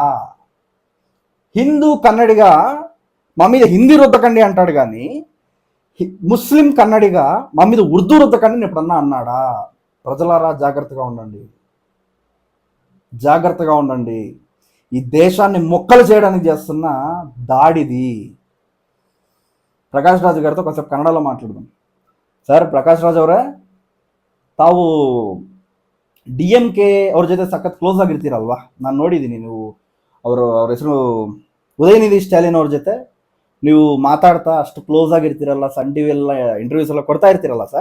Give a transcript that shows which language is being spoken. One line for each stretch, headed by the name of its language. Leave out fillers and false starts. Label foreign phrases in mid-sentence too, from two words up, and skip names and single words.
Telugu: హిందూ కన్నడిగా మా మీద హిందీ రుద్దకండి అంటాడు, కానీ ముస్లిం కన్నడిగా మా మీద ఉర్దూ రుద్దకండి ఎప్పుడన్నా అన్నాడా? ప్రజలారా జాగ్రత్తగా ఉండండి, జాగ్రత్తగా ఉండండి. ఈ దేశాన్ని మొక్కలు చేయడానికి చేస్తున్న దాడిది. ప్రకాష్ రాజు గారితో కొంచెం కన్నడలో మాట్లాడదాం.
Kannada: ಸರ್ ಪ್ರಕಾಶ್ ರಾಜ್ ಅವರೇ, ತಾವು ಡಿ ಎಂ ಕೆ ಅವ್ರ ಜೊತೆ ಸಖತ್ ಕ್ಲೋಸ್ ಆಗಿರ್ತೀರಲ್ವಾ? ನಾನು ನೋಡಿದ್ದೀನಿ, ನೀವು ಅವ್ರ ಹೆಸರು ಉದಯನಿಧಿ ಸ್ಟಾಲಿನ್ ಅವ್ರ ಜೊತೆ ನೀವು ಮಾತಾಡ್ತಾ ಅಷ್ಟು ಕ್ಲೋಸ್ ಆಗಿರ್ತೀರಲ್ಲ, ಸನ್ ಟಿ ವಿ ಎಲ್ಲ ಇಂಟರ್ವ್ಯೂಸ್ ಎಲ್ಲ ಕೊಡ್ತಾ ಇರ್ತೀರಲ್ಲ ಸರ್.